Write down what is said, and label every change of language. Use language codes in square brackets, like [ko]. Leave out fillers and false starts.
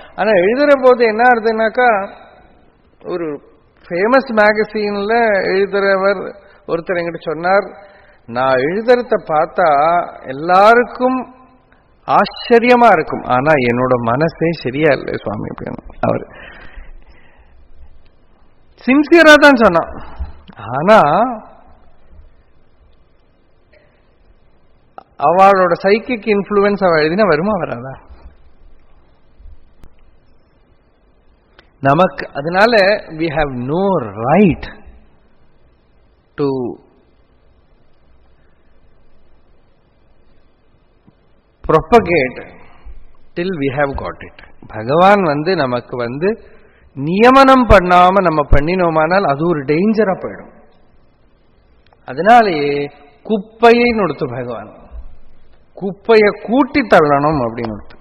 [ta] ஆனா எழுதுற போது என்ன ஆகுதுன்னாக்கா, ஒரு ஃபேமஸ் மேகசீன்ல எழுதுறவர் ஒருத்தர் என்கிட்ட சொன்னார், நான் எழுதுறத பார்த்தா எல்லாருக்கும் ஆச்சரியமா இருக்கும், ஆனா என்னோட மனசே சரியா இல்லை சுவாமி அப்படின்னு. அவர் சின்சியரா தான் சொன்னான். ஆனா அவளோட சைக்கிக் இன்ஃப்ளூயன்ஸ் அவ எழுதினா வருமா வராதா? நமக்கு அதனால [en] we have no right to propagate till we have got it. [ta] பகவான் நமக்கு நியமனம் பண்ணாம நம்ம பண்ணினோமானால் அது ஒரு டேஞ்சரா போயிடும். அதனாலேயே குப்பையை நொடுத்து பகவான் குப்பையை கூட்டி தள்ளணும் அப்படின்னு.